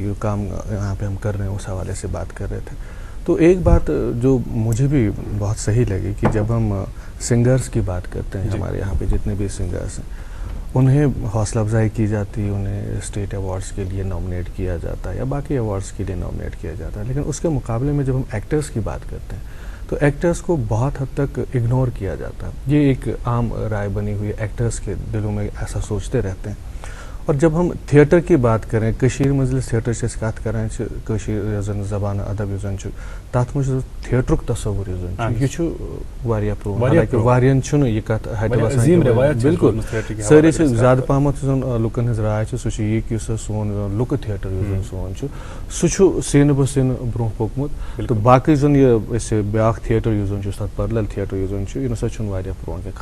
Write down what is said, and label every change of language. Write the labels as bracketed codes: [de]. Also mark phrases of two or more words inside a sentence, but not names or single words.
[ur] جو کام یہاں پہ ہم کر رہے ہیں اس حوالے سے بات کر رہے تھے. تو ایک بات جو مجھے بھی بہت صحیح لگی کہ جب ہم سنگرز کی بات کرتے ہیں ہمارے یہاں پہ جتنے بھی سنگرز ہیں انہیں حوصلہ افزائی کی جاتی ہے, انہیں [en] state awards [ur] کے لیے نامنیٹ کیا جاتا ہے یا باقی ایوارڈس کے لیے نامنیٹ کیا جاتا ہے. لیکن اس کے مقابلے میں جب ہم ایکٹرز کی بات کرتے ہیں تو ایکٹرز کو بہت حد تک اگنور کیا جاتا ہے. یہ ایک عام رائے بنی ہوئی ہے, ایکٹرز کے دلوں میں ایسا سوچتے رہتے ہیں. اور جب ہم تھیٹر کی بات کریں [ks] کشیر مجلس تھیٹر سے کت کریں کشیر زن زبان ادب زن تات مجھ تھیٹرک تصور یہ واریاہ پرون حالانکہ واریاہن چھُنہٕ یہ کت ہٹہِ وسان بالکل سٲری چھِ زیادٕ پہمتھ زن لُکن ہٕنٛز راے چھِ سُہ چھُ یی کہ یُس سون لُکہٕ تھیٹر یُس زن سون چھُ سُہ چھُ سینہٕ بہ سینہٕ برونٛہہ پوٚکمُت تہٕ باقٕے زن یہِ أسۍ بیٛاکھ تھیٹر یُس زن چھُ تتھ [en] parallel theatre [ks] یُس زن چھُ یہِ نسا چھُنہٕ واریاہ پرون کینٛہہ.